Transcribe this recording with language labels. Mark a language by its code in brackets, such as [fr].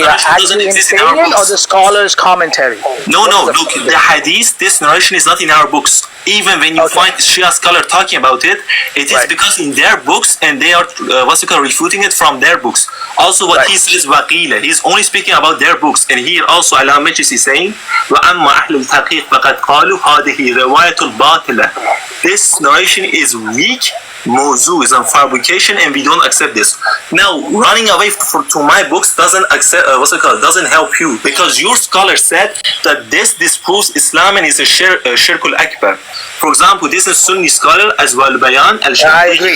[en] narration doesn't exist in our books. Or the scholar's commentary? No, look, the hadith, this narration is not in our books. Even when you find Shia scholar talking about it, it is because in their books, and they are refuting it from their books. Also what he says, waqila, he's only speaking about their books. And here also Allah Majlis is saying, [ar] وَأَمَّا أَهْلُ الْتَحْقِيقِ فَقَدْ قَالُوا هَذِهِ رِوَايَةٌ بَاطِلَةٌ. [en] This narration is weak, mawzu, is a fabrication, and we don't accept this. Now, running away to my books doesn't doesn't help you, because your scholar said that this disproves Islam and is a shirkul akbar. For example, this is Sunni scholar as well, Bayan al-Shafi'i.